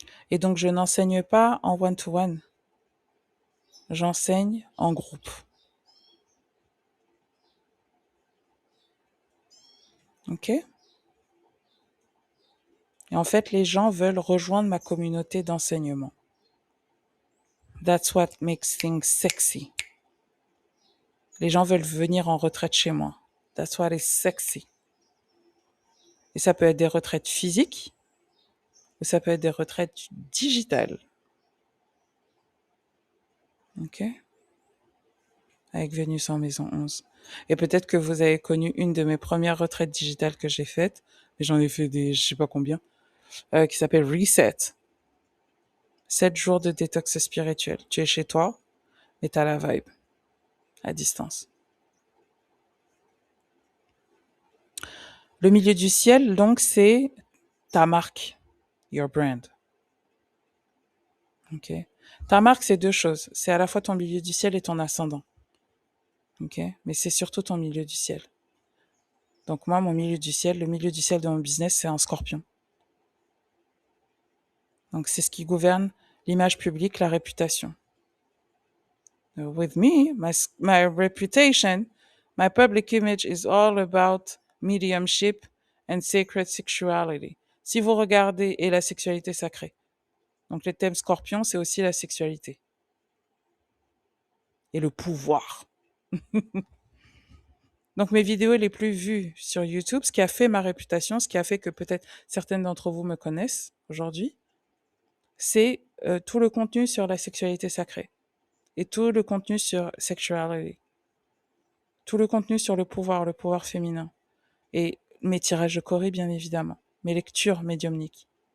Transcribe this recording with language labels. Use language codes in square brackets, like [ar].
[fr] Et donc, je n'enseigne pas en one-to-one. J'enseigne en groupe. OK? Et en fait, les gens veulent rejoindre ma communauté d'enseignement. [en] That's what makes things sexy. [fr] Les gens veulent venir en retraite chez moi. [en] That's what is sexy. [fr] Et ça peut être des retraites physiques ou ça peut être des retraites digitales. OK? Avec Vénus en maison 11. Et peut-être que vous avez connu une de mes premières retraites digitales que j'ai faites, mais j'en ai fait des, je sais pas combien, qui s'appelle Reset. 7 jours de détox spirituel. Tu es chez toi, mais t'as la vibe, à distance. Le milieu du ciel, donc, c'est ta marque, [en] your brand. [fr] OK? Ta marque, c'est deux choses. C'est à la fois ton milieu du ciel et ton ascendant. OK? Mais c'est surtout ton milieu du ciel. Donc moi, mon milieu du ciel, le milieu du ciel de mon business, c'est un scorpion. Donc c'est ce qui gouverne l'image publique, la réputation. [en] With me, my reputation, my public image is all about mediumship and sacred sexuality. [fr] Si vous regardez, et la sexualité sacrée. Donc le thème scorpion, c'est aussi la sexualité. Et le pouvoir. Donc mes vidéos les plus vues sur YouTube, ce qui a fait ma réputation, ce qui a fait que peut-être certaines d'entre vous me connaissent aujourd'hui, c'est tout le contenu sur la sexualité sacrée et tout le contenu sur sexuality, tout le contenu sur le pouvoir féminin et mes tirages de Corée bien évidemment, mes lectures médiumniques.